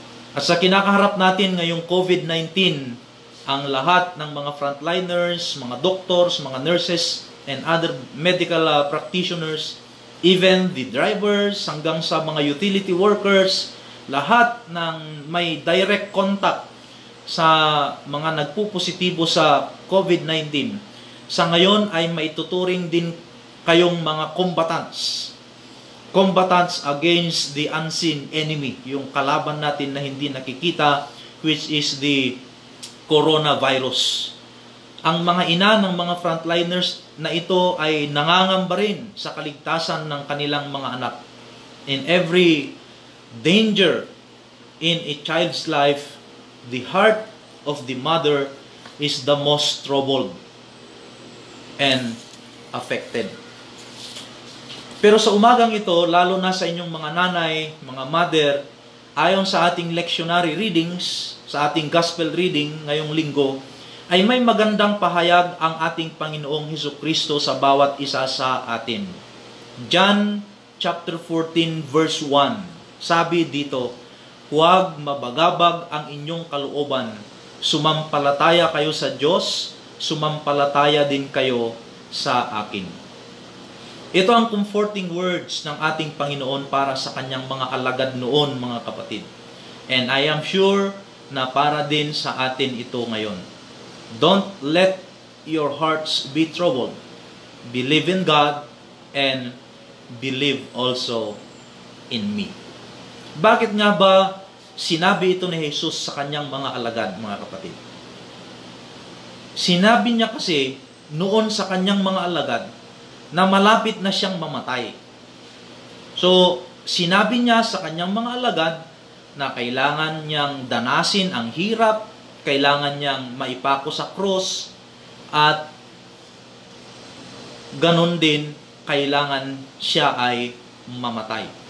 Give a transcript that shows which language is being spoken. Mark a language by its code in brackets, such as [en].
[tl] At sa kinakaharap natin ngayong COVID-19, ang lahat ng mga frontliners, mga doctors, mga nurses, [en] and other medical practitioners, even the drivers, [tl] hanggang sa mga utility workers, lahat ng may direct contact sa mga nagpupositibo sa COVID-19, sa ngayon ay maituturing din kayong mga combatants. [en] Combatants against the unseen enemy, [tl] yung kalaban natin na hindi nakikita, [en] which is the coronavirus. [tl] Ang mga ina ng mga frontliners na ito ay nangangamba rin sa kaligtasan ng kanilang mga anak. [en] In every danger in a child's life, the heart of the mother is the most troubled and affected. [tl] Pero sa umagang ito, lalo na sa inyong mga nanay, mga mother, ayon sa ating lectionary readings, sa ating gospel reading ngayong linggo, ay may magandang pahayag ang ating Panginoong Hesukristo sa bawat isa sa atin. John chapter 14 verse 1. Sabi dito, "Huwag mabagabag ang inyong kalooban. Sumampalataya kayo sa Diyos, sumampalataya din kayo sa akin." Ito ang comforting words ng ating Panginoon para sa kanyang mga alagad noon, mga kapatid. [en] And I am sure [tl] na para din sa atin ito ngayon. [en] Don't let your hearts be troubled. Believe in God and believe also in me. [tl] Bakit nga ba sinabi ito ni Jesus sa kanyang mga alagad, mga kapatid? Sinabi niya kasi noon sa kanyang mga alagad na malapit na siyang mamatay. So, sinabi niya sa kanyang mga alagad na kailangan niyang danasin ang hirap, kailangan niyang maipako sa cross, at ganun din, kailangan siya ay mamatay.